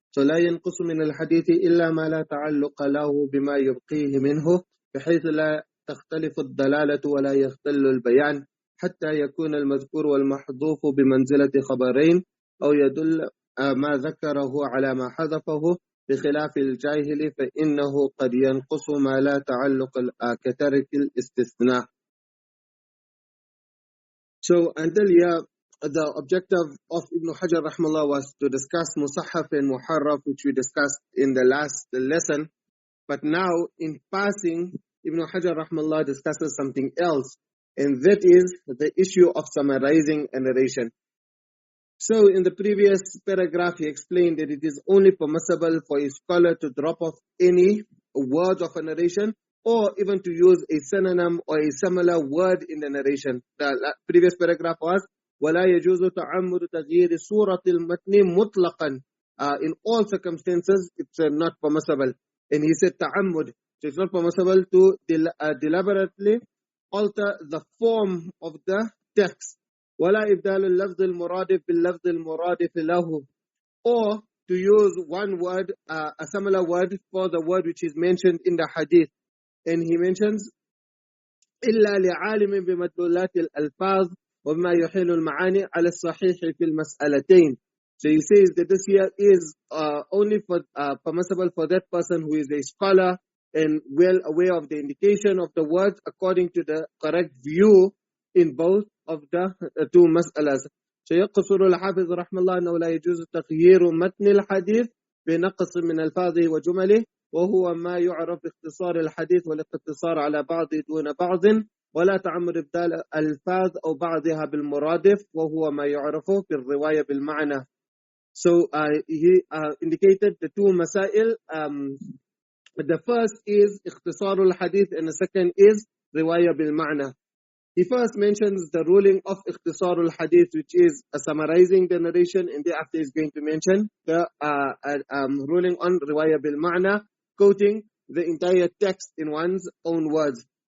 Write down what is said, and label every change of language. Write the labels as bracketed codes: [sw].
[ar] فلا ينقص من الحديث إلا ما لا تعلق له بما يبقيه منه بحيث لا تختلف الدلالة ولا يختل البيان حتى يكون المذكور والمحذوف بمنزلة خبرين أو يدل ما ذكره على ما حذفه بخلاف الجاهل فإنه قد ينقص ما لا تعلق كترك الاستثناء. [en] So until here, the objective of Ibn Hajar rahmallah was to discuss Musahaf and Muharraf, which we discussed in the last lesson. But now, in passing, Ibn Hajar rahmallah discusses something else, and that is the issue of summarizing a narration. So in the previous paragraph, he explained that it is only permissible for a scholar to drop off any words of a narration, or even to use a synonym or a similar word in the narration. The previous paragraph was, [ar] وَلَا يَجُوزُ تَعَمُّدُ تَغْيِيرِ سُورَةِ الْمَتْنِ مُطْلَقًا. [en] In all circumstances, it's not permissible. And he said ta'ammud. So it's not permissible to deliberately alter the form of the text. [ar] وَلَا إِبْدَالُ اللَّفْظِ الْمُرَادِفِ بِاللَّفْظِ الْمُرَادِفِ لَهُ. [en] Or to use one word, a similar word for the word which is mentioned in the hadith. And he mentions [ar] إلا لعالم بمدلولات الألفاظ وما يحيل المعاني على الصحيح في المسألتين. [en] So he says that this here is only for permissible for that person who is a scholar and well aware of the indication of the words according to the correct view in both of the two mas'alas. [ar] So يقصر الحافظ رحمه الله أنه لا يجوز تغيير متن الحديث بنقص من ألفاظه وجمله وهو ما يعرف باختصار الحديث والاقتصار على بعض دون بعض ولا تعمد إبدال ألفاظ أو بعضها بالمرادف وهو ما يعرف بالرواية بالمعنى. [en] So he indicated the two masail. The first is اختصار الحديث and the second is رواية بالمعنى. He first mentions the ruling of اختصار الحديث, which is summarizing the narration, and thereafter is going to mention the ruling on رواية بالمعنى, quoting the entire text in one's own words.